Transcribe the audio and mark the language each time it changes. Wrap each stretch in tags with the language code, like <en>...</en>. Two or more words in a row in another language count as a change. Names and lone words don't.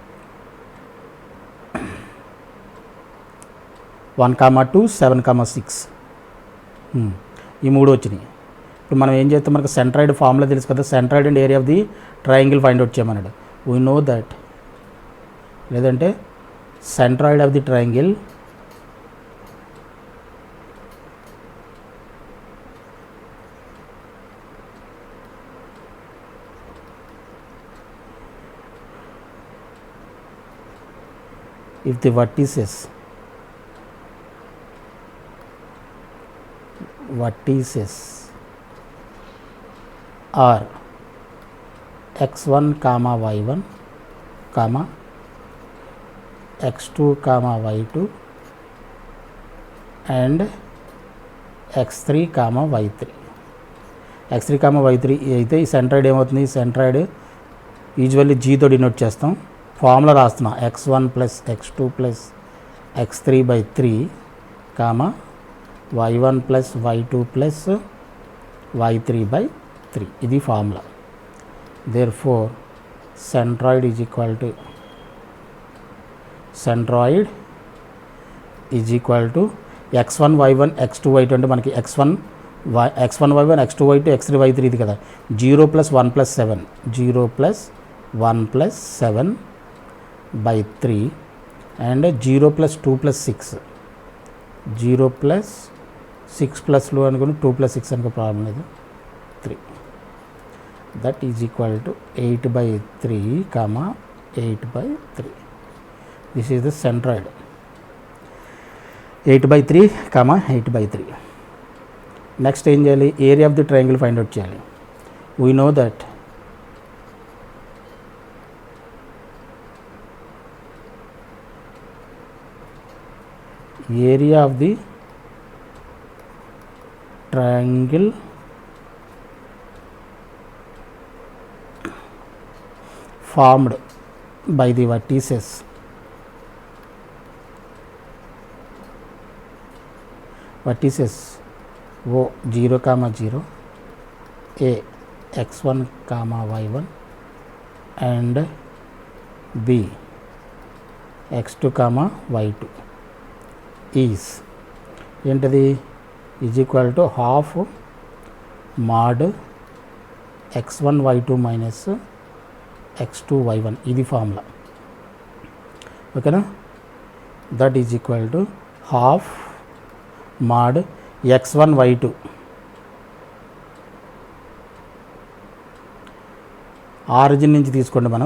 <te>1,2 7,6 ఈ మూడు వచ్చినాయి. ఇప్పుడు మనం ఏం చేస్తాం, మనకు</te> <en>centroid formula</en> <te>తెలుసు కదా,</te> <en>centroid and area of the triangle find out</en> <te>చేయమన్నాడు.</te> <en>we know that, లేదంటే centroid of the triangle if the vertices are x1, y1, x2, y2 and x3, y3.</en> <te>x3, y3 అయితే ఈ సెంట్రాయిడ్ ఏమవుతుంది, ఈ సెంట్రాయిడ్ యూజువల్లీ జీతో డినోట్ చేస్తాం. ఫార్ములా రాస్తున్నా x1 + x2 + x3/3 y1 + y2 + y3/3 ఇది ఫార్ములా.</te> <en>therefore centroid is equal to x1 y1 x2 y2</en> <te>అంటే మనకి x1 y1 x2 y2 x3 y3 ఇది కదా. 0 + 1 + 7 0 + 1 + 7/3 అండ్ 0 + 2 + 6 0 + 6 + అనుకుని 2 + 6 అనుకో, ప్రాబ్లం లేదు, 3.</te> <en>that is equal to 8/3, 8/3. this is the centroid 8/3, 8/3.</en> <te>నెక్స్ట్ ఏం చేయాలి,</te> <en>area of the triangle find out</en> <te>చేయాలి.</te> <en>we know that area of the triangle formed by the vertices O 0,0 A x1, y1 and B x2, y2 ఈజ్ ఏంటది is equal to ½ mod x1 y2 మైనస్ x2 y1 ఇది ఫార్ములా ఓకేనా. that is equal to ½ mod x1 y2</en> <te>ఆరిజిన్ నుంచి తీసుకోండి మనం.</te>